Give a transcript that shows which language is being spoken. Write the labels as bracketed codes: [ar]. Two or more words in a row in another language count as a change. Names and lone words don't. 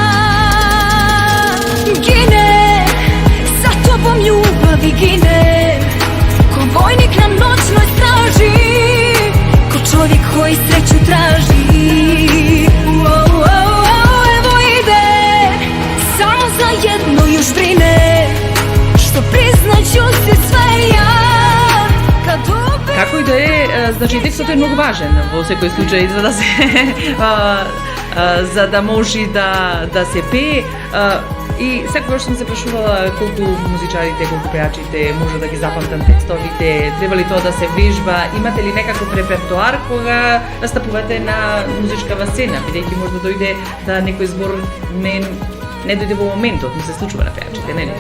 [hr] Ginem, sa tobom ljubavi ginem, ko vojnik na noćnoj straži, ko čovjek koji sreću traži. Evo ide, samo za jedno još brine, što priznaću si sve ja, kad [mk] Како и да е, Значи текстот е многу важен во секој случај за да се за да може да се пее. И секогаш сум се прашувала колку музичарите, колку пеачите може да ги запамтам текстовите, треба ли тоа да се вежба, имате ли некаков репертоар кога настапувате на музичкава сцена, бидејќи може да дојде да некој збор не дојде во моментот, ми се случува на пеачите, нели?